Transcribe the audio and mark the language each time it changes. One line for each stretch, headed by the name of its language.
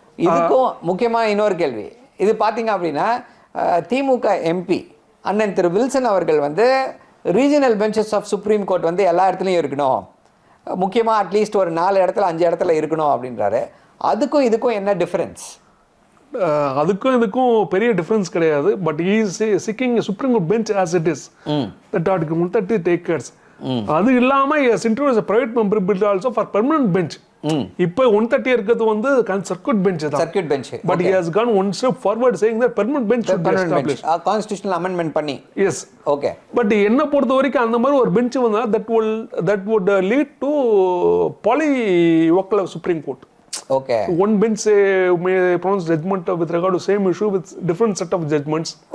Tamil: இதுக்கும் முக்கியமாக இன்னொரு கேள்வி. இது பார்த்தீங்க அப்படின்னா திமுக எம்பி அண்ணன் திரு வில்சன் அவர்கள் வந்து regional benches of supreme court வந்து எல்லா இடத்துலையும் இருக்கணும், முக்கியமாக அட்லீஸ்ட் ஒரு 4 இடத்துல 5 இடத்துல இருக்கணும் அப்படின்றாரு. அதுக்கும் இதுக்கும் என்ன டிஃபரன்ஸ்? அதுக்கும் இதுக்கும் பெரிய டிஃபரன்ஸ் கிடையாது.
English: But he is seeking a Supreme Court bench as it is. That Article 130 take cares.
Tamil: அது இல்லாம
English: has introduced a private member bill also for permanent bench.
Tamil: இப்போ 130 இருக்கிறது வந்து சர்க்யூட் பெஞ்ச் தான்.
English: But he has gone one step forward saying that permanent bench should be established. Constitutional amendment பண்ணி. Yes.
Tamil: But என்ன பொறுத்த வரைக்கும் அந்த மாதிரி ஒரு பெஞ்ச் வந்தா
English: that would lead to polyvocal Supreme Court. One bench may pronounce judgment with regard to same issue with different set of judgments.